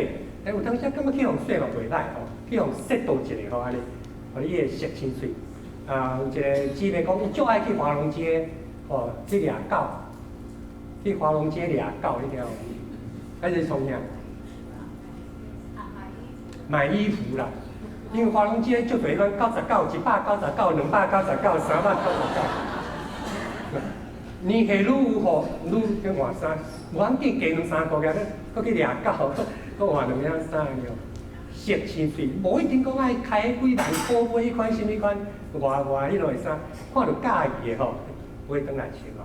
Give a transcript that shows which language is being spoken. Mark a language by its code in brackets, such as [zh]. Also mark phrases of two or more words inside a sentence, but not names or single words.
[nan] 有当时感觉去互洗嘛袂歹吼，去互适度一下吼，安尼，互你个色青翠。有一个姊妹讲，伊足爱去华龙街，吼，去掠狗，去华龙街掠狗，你听有？还是从啥？买衣服啦，因为华龙街足侪款99、199、299、399。年岁愈有吼，愈去换衫，无要紧加2、3个月，搁去掠狗，搁换2领衫了。色青翠，无一定讲爱开几万块买迄款什么款外迄类衫，看到介意的吼，买转来穿吼。